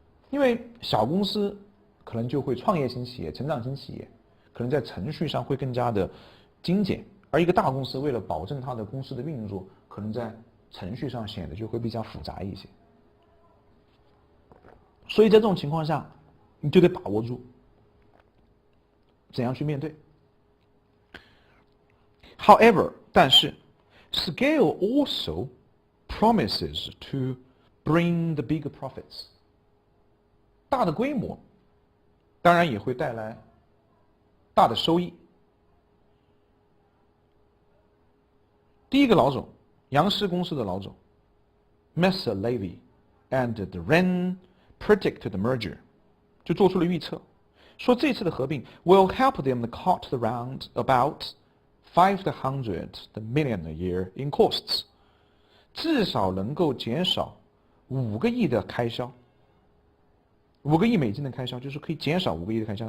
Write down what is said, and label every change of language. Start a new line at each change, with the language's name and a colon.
Chinese: 因为小公司可能就会创业型企业、成长型企业，可能在程序上会更加的精简，而一个大公司为了保证它的公司的运作，可能在程序上显得就会比较复杂一些。所以在这种情况下，你就得把握住怎样去面对。
English: However，
Chinese: 但是
English: scale also promises to bring the bigger profits。
Chinese: 大的规模当然也会带来大的收益。第一个老总，杨氏公司的老总 Mr.
English: Levy and the Wren predicted the merger，
Chinese: 就做出了预测，说这次的合并
English: will help them cut around about $500 million a year in costs，
Chinese: 至少能够减少5个亿的开销，5个亿美金的开销，就是可以减少5个亿的开销。